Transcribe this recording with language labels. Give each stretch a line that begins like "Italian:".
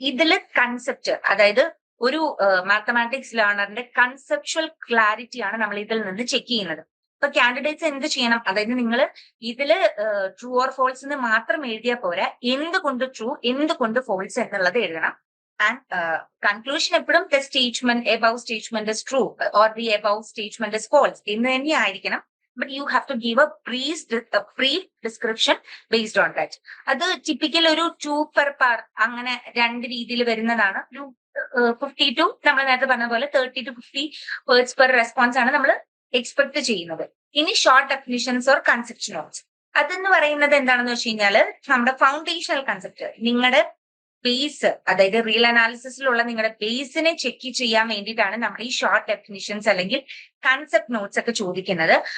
Malayalam: ഇതിൽ കൺസെപ്റ്റ്, അതായത് ഒരു മാത്തമാറ്റിക്സ് ലേണറിന്റെ കൺസെപ്ച്വൽ ക്ലാരിറ്റി ആണ് നമ്മൾ ഇതിൽ നിന്ന് ചെക്ക് ചെയ്യുന്നത്. ഇപ്പൊ കാൻഡിഡേറ്റ്സ് എന്ത് ചെയ്യണം, അതായത് നിങ്ങൾ ഇതില് ട്രൂ ഓർ ഫോൾസ് എന്ന് മാത്രം എഴുതിയാൽ പോരാ, എന്തുകൊണ്ട് ട്രൂ എന്തുകൊണ്ട് ഫോൾസ് എന്നുള്ളത് എഴുതണം.
English: And conclusion
Malayalam: എപ്പോഴും
English: the statement above statement is true or the above statement is false
Malayalam: എന്ന് തന്നെ ആയിരിക്കണം.
English: But you have to give a brief description based on that.
Malayalam: അത് ടിപ്പിക്കൽ ഒരു 2 per part അങ്ങനെ 2 രീതിയിൽ വരുന്നതാണ്. ഒരു 50 to നമ്മൾ നേരത്തെ പറഞ്ഞ പോലെ 30 to 50 വേർഡ്സ് പെർ റെസ്പോൺസ് ആണ് നമ്മൾ എക്സ്പെക്ട് ചെയ്യുന്നത്. ഇനി short definitions or concept notes, അതെന്ന് പറയുന്നത് എന്താണെന്ന് വെച്ച് കഴിഞ്ഞാൽ നമ്മുടെ ഫൗണ്ടേഷണൽ കൺസെപ്റ്റ്, നിങ്ങളുടെ ബേസ്, അതായത് റിയൽ അനാലിസിസിലുള്ള നിങ്ങളുടെ ബേസിനെ ചെക്ക് ചെയ്യാൻ വേണ്ടിയിട്ടാണ് നമ്മൾ ഈ ഷോർട്ട് ഡെഫിനിഷൻസ് അല്ലെങ്കിൽ കൺസെപ്റ്റ് നോട്ട്സ് ഒക്കെ ചോദിക്കുന്നത്.